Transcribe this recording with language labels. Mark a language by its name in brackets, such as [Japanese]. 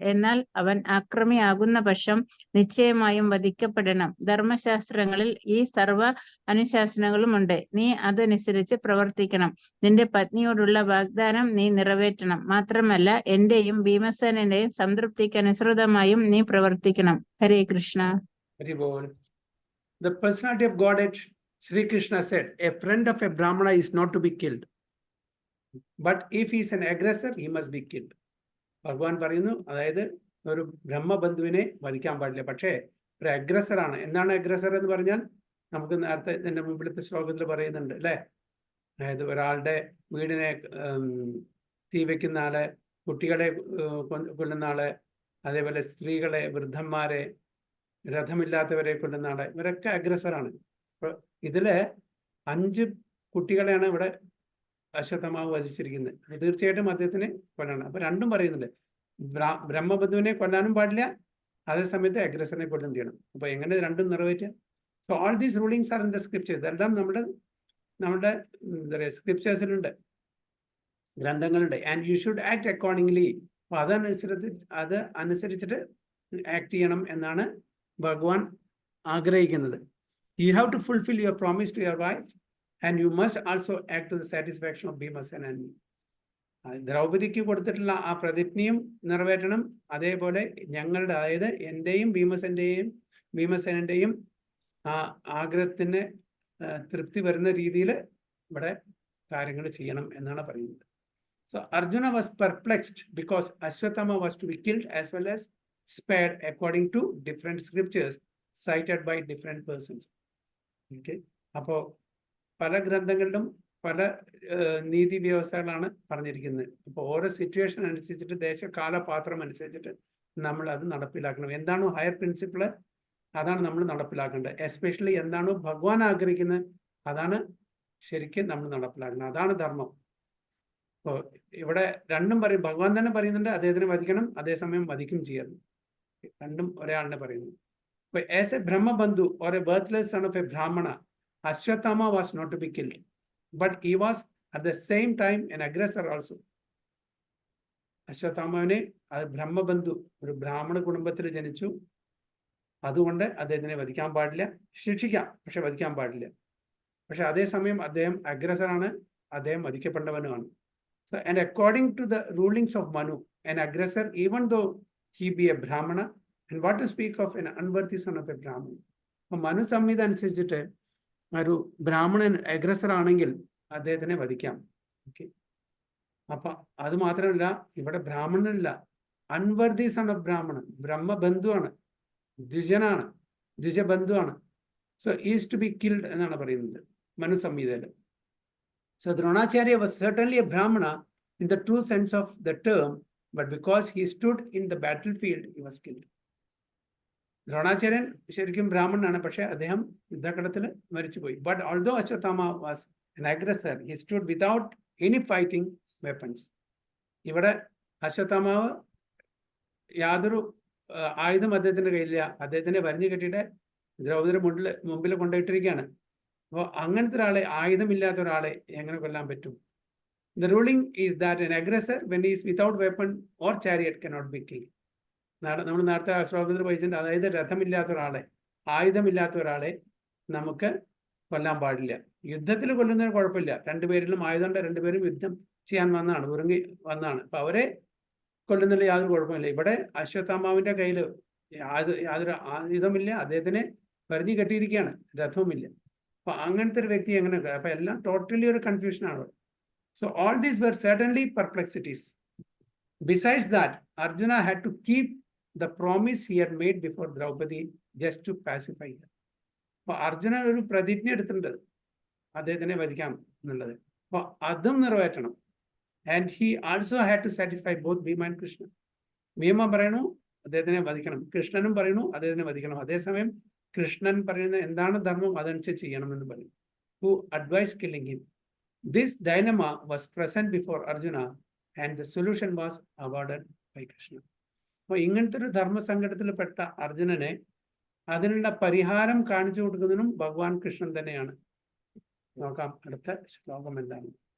[Malayalam] എന്നാൽ അവൻ അക്രമിയാകുന്ന പക്ഷം നിശ്ചയമായും വധിക്കപ്പെടണം. ധർമ്മശാസ്ത്രങ്ങളിൽ ഈ സർവ്വ അനുശാസനങ്ങളുമുണ്ട്. നീ അതനുസരിച്ച് പ്രവർത്തിക്കണം. നിന്റെ പത്നിയോടുള്ള വാഗ്ദാനം നീ നിറവേറ്റണം. മാത്രമല്ല എന്റെയും ഭീമസേനന്റെയും സംതൃപ്തിക്കനുസൃതമായും നീ പ്രവർത്തിക്കണം. ഹരേ Krishna. [English] Very well. The personality of Godhead, Sri Krishna said, a friend of a Brahmana is not to be killed. But if he is an aggressor, he must be killed. [Malayalam] ഭഗവാൻ പറയുന്നു, അതായത് ഒരു ബ്രഹ്മബന്ധുവിനെ വധിക്കാൻ പാടില്ല. പക്ഷേ ഒരു അഗ്രസർ ആണ്. എന്താണ് അഗ്രസർ എന്ന് പറഞ്ഞാൽ നമുക്ക് നേരത്തെ ഇതിന്റെ മുമ്പിലത്തെ ശ്ലോകത്തിൽ പറയുന്നുണ്ട് അല്ലേ? അതായത് ഒരാളുടെ വീടിനെ തീ വെക്കുന്ന ആള്, കുട്ടികളെ കൊല്ലുന്ന ആള്, അതേപോലെ സ്ത്രീകളെ, വൃദ്ധന്മാരെ, രഥമില്ലാത്തവരെ കൊല്ലുന്ന ആളെ, ഇവരൊക്കെ അഗ്രസറാണ്. അപ്പൊ ഇതില് 5 കുട്ടികളെയാണ് ഇവിടെ അശ്വത്ഥമാവ് വധിച്ചിരിക്കുന്നത്. തീർച്ചയായിട്ടും അദ്ദേഹത്തിന് കൊല്ലണം. അപ്പൊ രണ്ടും പറയുന്നുണ്ട്, ബ്രഹ്മബന്ധുവിനെ കൊല്ലാനും പാടില്ല, അതേസമയത്ത് അഗ്രസറിനെ കൊല്ലും ചെയ്യണം. അപ്പൊ എങ്ങനെ രണ്ടും നിറവേറ്റുക? [English] So all these rulings are in the scriptures. [Malayalam] ഇതെല്ലാം നമ്മുടെ എന്താ പറയുക സ്ക്രിപ്റ്റേഴ്സിലുണ്ട്, ഗ്രന്ഥങ്ങളുണ്ട്. [English] And you should act accordingly. [Malayalam] അപ്പൊ അതനുസരിച്ചിട്ട് ആക്ട് ചെയ്യണം എന്നാണ് ഭഗവാൻ ആഗ്രഹിക്കുന്നത്. [English] You have to fulfill your promise to your wife and you must also act to the satisfaction of Bhimasena and me. [Malayalam] ദ്രൗപദിക്ക് കൊടുത്തിട്ടുള്ള ആ പ്രതിജ്ഞയും നിറവേറ്റണം. അതേപോലെ ഞങ്ങളുടെ, അതായത് എന്റെയും ഭീമസേനന്റെയും ആ ആഗ്രഹത്തിന് തൃപ്തി വരുന്ന രീതിയിൽ ഇവിടെ കാര്യങ്ങൾ ചെയ്യണം എന്നാണ് പറയുന്നത്. [English] So Arjuna was perplexed because Ashwatthama was to be killed as well as spared according to different scriptures cited by different persons. [Malayalam] Okay, അപ്പോൾ പല ഗ്രന്ഥങ്ങളിലും പല നീതി വ്യവസ്ഥകളാണ് പറഞ്ഞിരിക്കുന്നത്. അപ്പോൾ ഓരോ സിറ്റുവേഷൻ അനുസരിച്ചിട്ട്, ദേശകാലപാത്രം അനുസരിച്ചിട്ട് നമ്മൾ അത് നടപ്പിലാക്കണം. എന്താണോ ഹയർ പ്രിൻസിപ്പിള് അതാണ് നമ്മൾ നടപ്പിലാക്കേണ്ടത്. എസ്പെഷ്യലി എന്താണോ ഭഗവാൻ ആഗ്രഹിക്കുന്നത് അതാണ് ശരിക്കും നമ്മൾ നടപ്പിലാക്കണം. അതാണ് ധർമ്മം. അപ്പോൾ ഇവിടെ രണ്ടും പറയും, ഭഗവാൻ തന്നെ പറയുന്നുണ്ട് അദ്ദേഹത്തിനെ വധിക്കണം, അതേസമയം വധിക്കും ചെയ്യണം. രണ്ടും ഒരാളിനെ പറയുന്നു. [English] But as a Brahmabandhu or a birthless son of a Brahmana, Ashwatthama was not to be killed. But he was at the same time an aggressor also. [Malayalam] അശ്വത്ഥാമാവിനെ, അത് ബ്രഹ്മബന്ധു, ഒരു ബ്രാഹ്മണ കുടുംബത്തിൽ ജനിച്ചു, അതുകൊണ്ട് അദ്ദേഹത്തിനെ വധിക്കാൻ പാടില്ല. ശിക്ഷിക്കാം, പക്ഷെ വധിക്കാൻ പാടില്ല. പക്ഷെ അതേസമയം അദ്ദേഹം അഗ്രസറാണ്, അദ്ദേഹം വധിക്കപ്പെട്ടവനുമാണ്. [English] So, and according to the rulings of Manu, an aggressor, even though he be a Brahmana, and what to speak of an unworthy son of a Brahman. [Malayalam] അപ്പൊ മനു സംഹിത അനുസരിച്ചിട്ട് ഒരു ബ്രാഹ്മണൻ അഗ്രസർ ആണെങ്കിൽ അദ്ദേഹത്തിനെ വധിക്കാം. ഓക്കെ, അപ്പൊ അത് മാത്രമല്ല, ഇവിടെ ബ്രാഹ്മണനല്ല, [English] unworthy son of ബ്രാഹ്മണൻ, [Malayalam] ബ്രഹ്മബന്ധുവാണ്, ദ്വിജനാണ്, ദ്വിജബന്ധുവാണ്. [English] so is to be killed [Malayalam] എന്നാണ് പറയുന്നത് Manu സംഹിതയിൽ. [English] So Dronacharya was certainly a Brahmana in the true sense of the term, but because he stood in the battlefield, he was killed. [Malayalam] ദ്രോണാചാര്യൻ ശരിക്കും ബ്രാഹ്മണനാണ്, പക്ഷെ അദ്ദേഹം യുദ്ധക്കളത്തിൽ മരിച്ചുപോയി. [English] But although Ashwatthama was an aggressor, he stood without any fighting weapons. [Malayalam] ഇവിടെ അശ്വത്ഥാമാവ് യാതൊരു ആയുധം അദ്ദേഹത്തിന്റെ കയ്യിലില്ല. അദ്ദേഹത്തിനെ വരിഞ്ഞു കെട്ടിയിട്ട് ദ്രൗപദിയുടെ മുമ്പിൽ കൊണ്ടുപോയിട്ടിരിക്കുകയാണ്. അപ്പോൾ അങ്ങനത്തെ ഒരാളെ, ആയുധമില്ലാത്ത ഒരാളെ എങ്ങനെ കൊല്ലാൻ പറ്റും? The ruling is that an aggressor, when he is without weapon or chariot, cannot be killed. നമ്മൾ നേരത്തെ ശ്ലോകത്തിൽ പഠിച്ചിട്ടുണ്ട്, അതായത് രഥമില്ലാത്ത ഒരാളെ, ആയുധമില്ലാത്ത ഒരാളെ നമുക്ക് കൊല്ലാൻ പാടില്ല. യുദ്ധത്തിൽ കൊല്ലുന്നതിന് കുഴപ്പമില്ല, രണ്ടുപേരിലും ആയുധമുണ്ട്, രണ്ടുപേരും യുദ്ധം ചെയ്യാൻ വന്നതാണ്, ഉറങ്ങി വന്നതാണ്. അപ്പൊ അവരെ കൊല്ലുന്നതിൽ യാതൊരു കുഴപ്പമില്ല. ഇവിടെ അശ്വത്ഥാമാവിന്റെ കയ്യിൽ യാതൊരു ആയുധമില്ല, അദ്ദേഹത്തിനെ വരിഞ്ഞു കെട്ടിയിരിക്കുകയാണ്, രഥവുമില്ല. അപ്പൊ അങ്ങനത്തെ ഒരു വ്യക്തി എങ്ങനെ? അപ്പൊ എല്ലാം ടോട്ടലി ഒരു കൺഫ്യൂഷനാണ്. [English] So all these were certainly perplexities. Besides that, Arjuna had to keep the promise he had made before Draupadi just to pacify her. [Malayalam] അപ്പൊ അർജുന ഒരു പ്രതിജ്ഞ എടുത്തിട്ടുണ്ട് അദ്ദേഹത്തിനെ വധിക്കാം എന്നുള്ളത്. അപ്പൊ അതും നിറവേറ്റണം. [English] And he also had to satisfy both Bhima and Krishna. [Malayalam] Bhima പറയണു അദ്ദേഹത്തിനെ വധിക്കണം, കൃഷ്ണനും പറയണു അദ്ദേഹത്തിനെ വധിക്കണം. അതേസമയം കൃഷ്ണൻ പറയുന്ന എന്താണ് ധർമ്മം അതനുസരിച്ച് ചെയ്യണമെന്ന് പറയും. [English] Who advise killing him. This dilemma was present before Arjuna and the solution was awarded by Krishna. [Malayalam] അപ്പോൾ ഇങ്ങനത്തെ ഒരു ധർമ്മസങ്കടത്തിൽപ്പെട്ട അർജുനനെ അതിനുള്ള പരിഹാരം കാണിച്ചു കൊടുക്കുന്നതിനും ഭഗവാൻ കൃഷ്ണൻ തന്നെയാണ്. നോക്കാം അടുത്ത ശ്ലോകം എന്താണ്.